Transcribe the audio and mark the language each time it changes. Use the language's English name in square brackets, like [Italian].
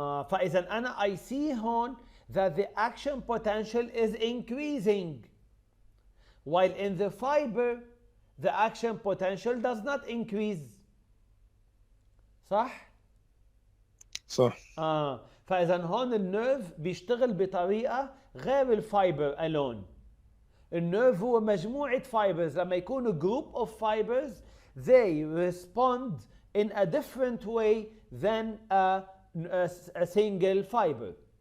[Arabic] فإذا أنا [English] I see هون that the action potential is increasing, while in the fiber the action potential does not increase. [Arabic] صح؟ صح. فإذا هون النيرف بيشتغل بطريقة غير الفايبر alone. النيرف هو مجموعة fibers. لما يكونوا [English] group of fibers they respond in a different way than a single fiber.